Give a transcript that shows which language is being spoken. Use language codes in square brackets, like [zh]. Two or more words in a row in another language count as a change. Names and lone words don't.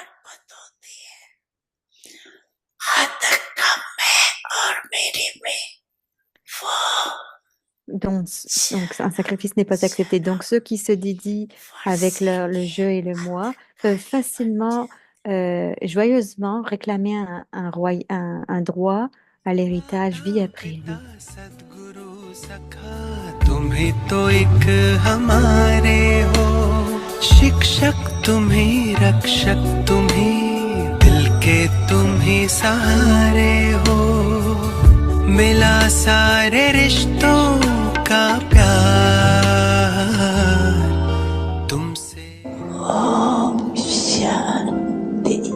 [fr] Donc, un sacrifice n'est pas accepté. Donc, ceux qui se dédient avec le je et le moi peuvent facilement, joyeusement réclamer un droit à l'héritage vie après vie. [hi] तुम्ही तो एक हमारे हो शिक्षक तुम्ही रक्षक तुम्ही दिल के तुम्ही सहारे हो मिला सारे रिश्तों का प्यार तुमसे ओम शांति